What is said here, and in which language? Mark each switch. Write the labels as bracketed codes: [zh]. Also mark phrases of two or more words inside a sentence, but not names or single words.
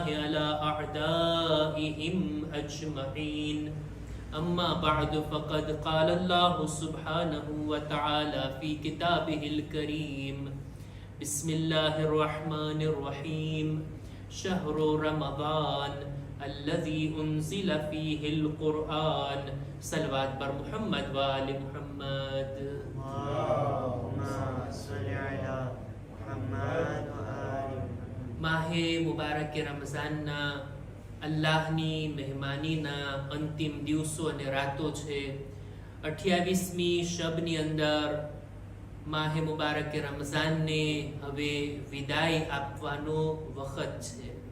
[ar] على أعدائهم أجمعين أما بعد فقد قال الله سبحانه وتعالى في كتابه الكريم بسم الله الرحمن الرحيم شهر رمضان الذي أنزل فيه القرآن صلوات بر محمد وآل محمد اللهم صل على محمد [gu] માહે મુબારક રમઝાનના અલ્લાહની મહેમાનીના અંતિમ દિવસો અને રાતો છે. 28મી શબની અંદર માહે મુબારક રમઝાનને હવે વિદાય આપવાનો વખત છે.